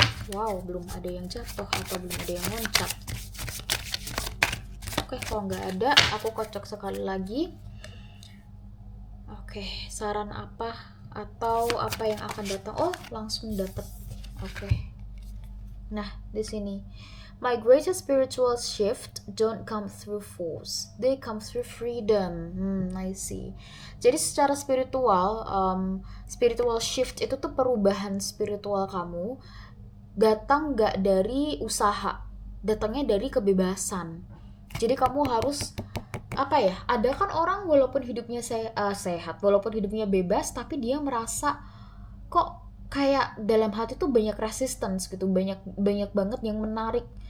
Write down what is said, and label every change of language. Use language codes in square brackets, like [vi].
[id] Wow, belum ada yang jatuh atau belum ada yang loncat. Oke, kalau nggak ada, aku kocok sekali lagi. Oke, saran apa atau apa yang akan datang? Oh, langsung dapat. Oke. Nah, di sini. [en] My greatest spiritual shift don't come through force. They come through freedom. I see. [id] Jadi secara spiritual, spiritual shift itu tuh perubahan spiritual kamu datang gak dari usaha, datangnya dari kebebasan. Jadi kamu harus apa ya, ada kan orang walaupun hidupnya sehat, walaupun hidupnya bebas, tapi dia merasa kok kayak dalam hati tuh banyak resistance gitu, banyak banget yang menarik.